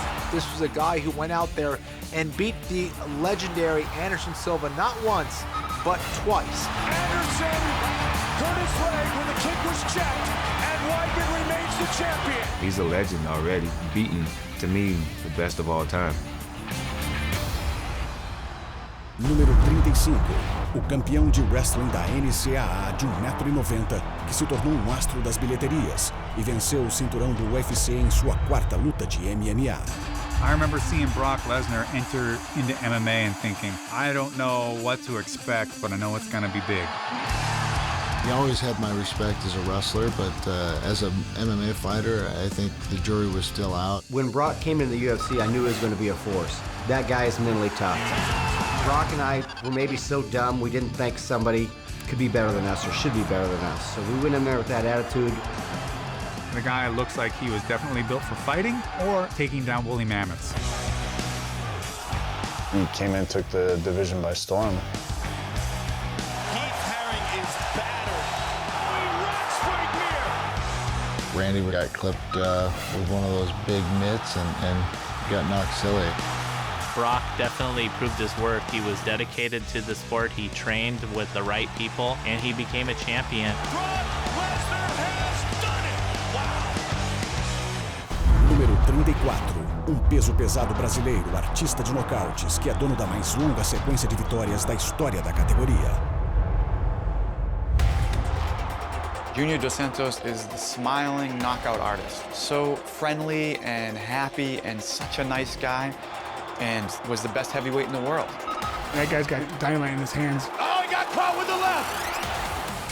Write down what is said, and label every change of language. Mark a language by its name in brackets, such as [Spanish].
[English] This was a guy who went out there and beat the legendary Anderson Silva not once, but twice. Anderson hurt his leg when the kick was checked, and Weidman remains the champion. He's a legend already, beating, to me, the best of all time. [Portuguese] Número 35. O campeão de wrestling da NCAA de 1,90 m, que se tornou astro das bilheterias e venceu o cinturão do UFC em sua 4ª luta de MMA. [English] I remember seeing Brock Lesnar enter into MMA and thinking, I don't know what to expect, but I know it's going to be big. He always had my respect as a wrestler, but as an MMA fighter, I think the jury was still out. When Brock came into the UFC, I knew he was going to be a force. That guy is mentally tough. Brock and I were maybe so dumb we didn't think somebody could be better than us or should be better than us. So we went in there with that attitude. The guy looks like he was definitely built for fighting or taking down woolly mammoths. He came in and took the division by storm. Randy got clipped with one of those big mitts and got knocked silly. Brock definitely proved his worth. He was dedicated to the sport. He trained with the right people, and he became a champion. [Portuguese] Número 34, peso pesado brasileiro, artista de nocautes, que é dono da mais longa sequência de vitórias da história da categoria. [English] Junior Dos Santos is the smiling knockout artist. So friendly and happy and such a nice guy, and was the best heavyweight in the world. That guy's got dynamite in his hands. Oh, he got caught with the left!